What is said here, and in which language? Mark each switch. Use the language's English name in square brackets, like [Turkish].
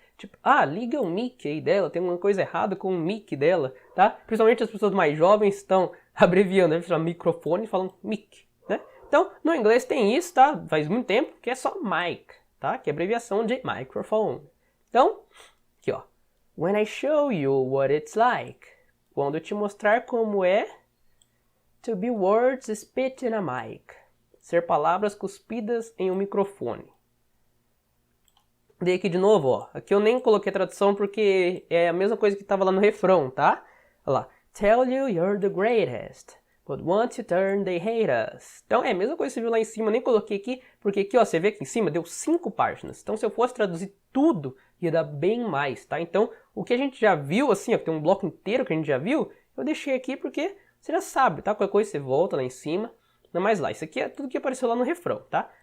[Portuguese] Tipo, liga o mic aí dela, tem uma coisa errada com o mic dela, tá? Principalmente as pessoas mais jovens estão abreviando, né? Falam microfone e falam mic, né? Então, no inglês tem isso, tá? Faz muito tempo que é só mic, tá? Que é abreviação de microphone. Então, aqui ó. [English] When I show you what it's like. [Portuguese] Quando eu te mostrar como é. [English] To be words spit in a mic. [Portuguese] Ser palavras cuspidas em um microfone. Dei aqui de novo, ó. Aqui eu nem coloquei tradução porque é a mesma coisa que estava lá no refrão, tá? Olha lá. [English] Tell you you're the greatest. But once you turn, they hate us. [Portuguese] Então é a mesma coisa que você viu lá em cima, eu nem coloquei aqui, porque aqui ó, você vê aqui em cima, deu 5 páginas. Então se eu fosse traduzir tudo, ia dar bem mais, tá? Então o que a gente já viu, assim, ó, tem um bloco inteiro que a gente já viu, eu deixei aqui porque você já sabe, tá? Qualquer coisa você volta lá em cima, não mais lá. Isso aqui é tudo que apareceu lá no refrão, tá?